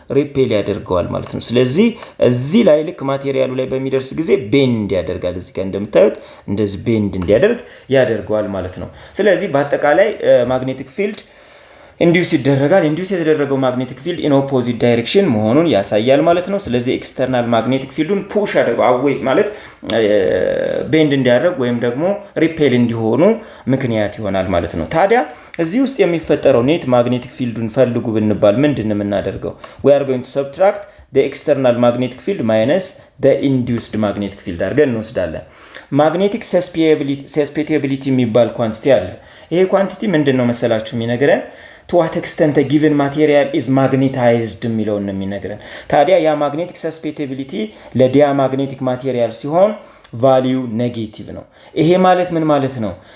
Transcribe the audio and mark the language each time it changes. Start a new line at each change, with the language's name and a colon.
Amharic: ሪፔል ያደርገዋል ማለት ነው። ስለዚህ እዚህ ላይ ልክ ማቴሪያሉ ላይ በሚደርስ ጊዜ ቤንድ ያደርጋል። እዚህ ጋር እንደምታዩት እንደዚህ ቤንድ እንዲያደርግ ያደርገዋል ማለት ነው። ስለዚህ በአጠቃላይ ማግኔቲክ ፊልድ ኢንዲዩስ ይደረጋል። ኢንዲዩስ የተደረገው ማግኔቲክ ፊልድ ኢን ኦፖዚት ዳይሬክሽን መሆኑን ያሳያል ማለት ነው። ስለዚህ ኤክስተርናል ማግኔቲክ ፊልዱን ፑሽ ያደርገው አዌይ ማለት ቤንድ እንዲያደርግ ወይም ደግሞ ሪፔል እንዲሆኑ ምክንያት ይሆናል ማለት ነው። ታዲያ እዚህ ውስጥ የሚፈጠረው ኔት ማግኔቲክ ፊልዱን ፈልጉ ብንባል ምንድነው የምናደርገው?
English: we are going to subtract the external magnetic field minus the induced magnetic field አድርገን እንወስዳለን። magnetic susceptibility የሚባል ኳንቲቲ አለ። ይሄ ኳንቲቲ ምንድነው መሰላችሁ የሚነግረን?
Amharic: to what extent a given material is magnetized የሚለውን ነው የሚነግረን። ታዲያ ያ magnetic susceptibility ለዲያማግኔቲክ ማቴሪያል ሲሆን ቫልዩ ኔጌቲቭ ነው። ይሄ ማለት ምን ማለት ነው?